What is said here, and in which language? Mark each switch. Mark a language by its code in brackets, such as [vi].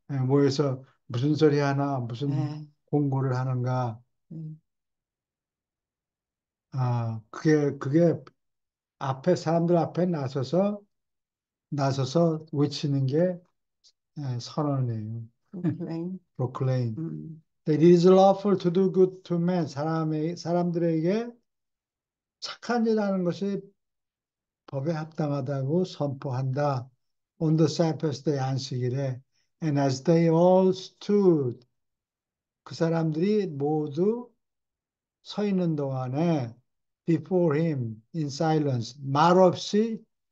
[ko] 예, 모여서 무슨 소리 하나, 무슨 예, 공고를 하는가. 예. 그게 사람들 앞에 나서서 외치는 게 선언이에요. 프로클레임. [en] proclaim. 음, That it is lawful to do good to men. [ko] 사람들에게 착한 일 하는 것이 법에 합당하다고 선포한다. [en] On the Sabbath day [ko] 안식일에. [en] And as they all stood, [ko] 그 사람들이 모두 서 있는 동안에 [en] before him in silence, [ko] 말 없이